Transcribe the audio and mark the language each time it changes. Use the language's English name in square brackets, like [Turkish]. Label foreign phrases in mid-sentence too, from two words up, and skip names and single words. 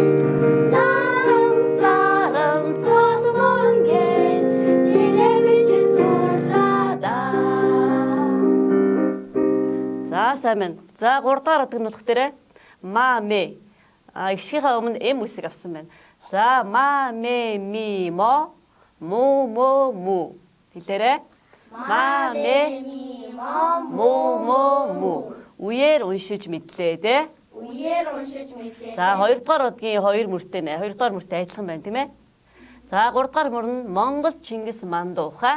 [Mongolian] Наран саран цолмон гээд нэрээ бичиж сурлаа да. За сайн байна. За 3 дахь өдөг нь болох дээрээ ма мэ. Игшийнхээ өмнө м үсэг авсан байна. За ма мэ ми мо му мо му. Хэлээрээ. Ма мэ му. Үеэр уншиж мэдлээ дээ. Үеэр уншиж мэдлээ. За 2 дахь өдгийн 2 мөртэй нэ. 2 дахь мөртэй адилхан байна тийм ээ. За 3 дахь мөр нь Монгол Чингис Мандухай